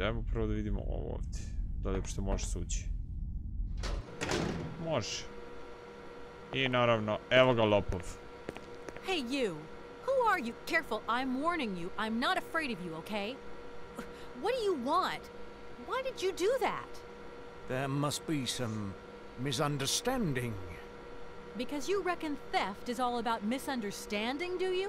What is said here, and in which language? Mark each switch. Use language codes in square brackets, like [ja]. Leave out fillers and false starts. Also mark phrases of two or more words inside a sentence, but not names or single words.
[bs] Ajmo prvo da vidimo ovo ovdje. Da li uopšte može se ući. Može. I naravno, evo ga lopov. [en] Hey, you! Who are you? Careful, I'm warning you. I'm not afraid of you, okay? What do you want? Why did you do that? There must be some misunderstanding. Because you reckon theft is all about misunderstanding, do you?